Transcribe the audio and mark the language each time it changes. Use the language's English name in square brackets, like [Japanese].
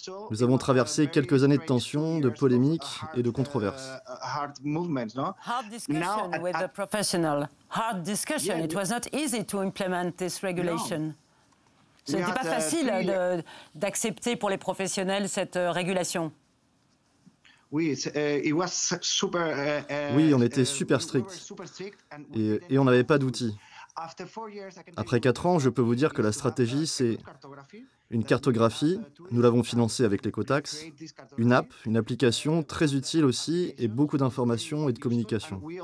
[French] Nous avons traversé quelques années de tensions, de polémiques et de controverses. [English] Hard discussion with the professional. Hard discussion. It was not easy to implement this regulation. [French] Ce n'était pas facile d'accepter pour les professionnels cette régulation. Oui, on était super strict et on n'avait pas d'outils. Après 4 ans, je peux vous dire que la stratégie, c'est une cartographie, nous l'avons financée avec l'écotaxe, une app, une application très utile aussi et beaucoup d'informations et de communication.